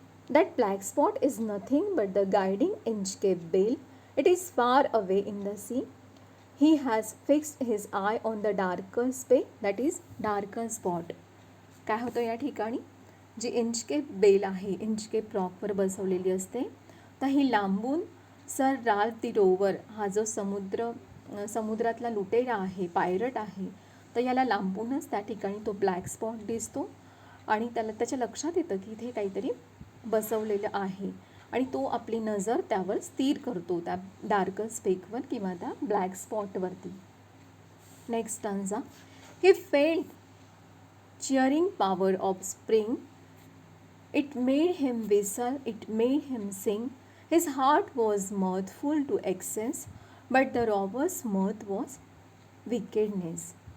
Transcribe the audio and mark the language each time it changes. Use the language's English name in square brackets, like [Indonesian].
[English] That black spot is nothing but the guiding Inchcape Bale. It is far away in the sea. He has fixed his eye on the darker speck, that is darker spot. [Marathi] काय होतं या ठिकाणी? जी Inchcape bell आहे, Inchcape रॉकवर बसवलेली असते, तर ही लांबून sir Ralph दी rover हा जो समुद्रातला लुटेरा आहे, पायरट आहे, तर याला लांबूनच त्या ठिकाणी तो ब्लॅक स्पॉट दिसतो आणि त्याच्या लक्षात येतं की इथे काहीतरी बसवलेलं आहे आणि तो आपली नजर त्यावर स्थिर करतो, त्या डार्क स्पेकवर किंवा त्या black स्पॉटवरती. [English] Next stanza. He felt cheering power of spring. It made him whistle, it made him sing. His heart was mirthful to excess, but the robber's mirth was wickedness.